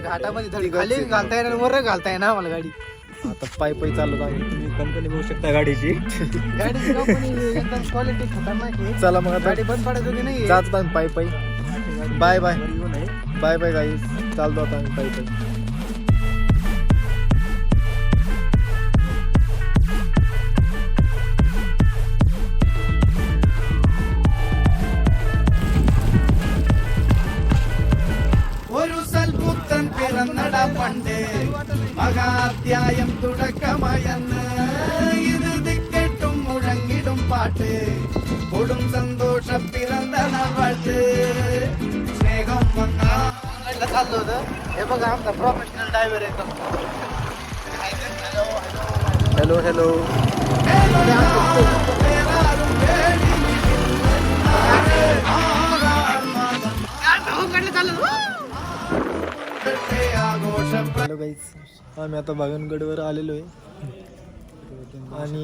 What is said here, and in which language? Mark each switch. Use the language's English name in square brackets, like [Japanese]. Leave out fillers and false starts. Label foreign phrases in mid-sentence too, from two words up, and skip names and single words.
[Marathi] घाटामध्ये खाली घालता येणार, वर घालता येणार आम्हाला गाडी. आता पायी चाललो आम्ही. तुम्ही कंपनी बघू शकता गाडीची. गाडीची कंपनी एकदम क्वालिटी खतरनाक आहे. चला मग आता गाडी बंद पडत होती नाही. जात पायी [English] bye bye bye bye guys, [Marathi] चालतो आता आम्ही पायी [Malayalam] ഒരു സൽപുത്രൻ പിറന്നടാ പണ്ട് മഹാധ്യായം തുടക്കമായെന്ന് ഇത് ദിക്കെട്ടും മുഴങ്ങിടും പാട്ട് കൊടും സന്തോഷം പിറന്ന നാട്ട് സ്നേഹം [Marathi] चाललो होतं. हे बघा आमचा [English] professional driver [Marathi] एकदम. [English] Hello hello. hello guys, [Marathi] आम्ही आता भागवनगडवर आलेलो आहे आणि